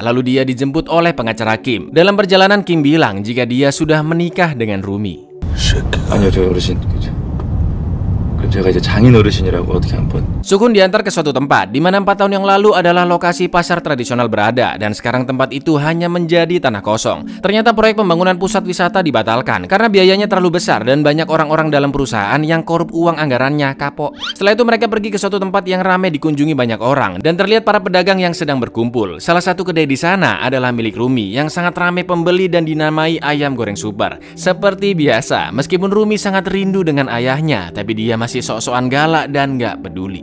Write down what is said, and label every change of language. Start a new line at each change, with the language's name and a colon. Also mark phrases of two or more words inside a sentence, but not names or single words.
Indonesian: Lalu dia dijemput oleh pengacara Kim. Dalam perjalanan, Kim bilang jika dia sudah menikah dengan Rumi.
Korean: 아니요, 저 어르신 제가 이제 장인 어르신이라고 어떻게 한번.
Indonesian: Sukun diantar ke suatu tempat di mana 4 tahun yang lalu adalah lokasi pasar tradisional berada dan sekarang tempat itu hanya menjadi tanah kosong. Ternyata proyek pembangunan pusat wisata dibatalkan karena biayanya terlalu besar dan banyak orang-orang dalam perusahaan yang korup uang anggarannya kapok. Setelah itu mereka pergi ke suatu tempat yang ramai dikunjungi banyak orang dan terlihat para pedagang yang sedang berkumpul. Salah satu kedai di sana adalah milik Rumi yang sangat ramai pembeli dan dinamai ayam goreng super. Seperti biasa, meskipun Rumi sangat rindu dengan ayahnya, tapi dia masih sok-sokan galak dan nggak peduli.